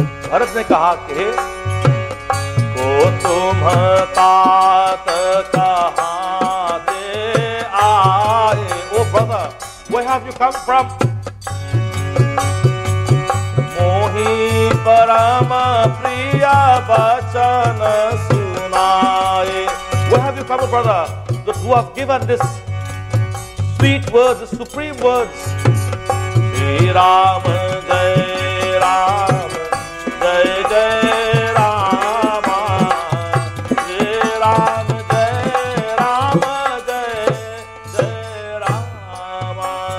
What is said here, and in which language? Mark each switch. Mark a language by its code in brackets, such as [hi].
[hi] भरत ने कहा कि को तुम तात कहाँ से आए? [en] Oh brother, where have you come from? [hi] मोहि परम प्रिय वचन सुनाए. [en] Where have you come, brother? Those who have given this sweet words, the supreme words. [hi] Shri Ram Jai Ram. Jai Jai Rama, Jai Ram, Jai Rama, Jai Jai Rama.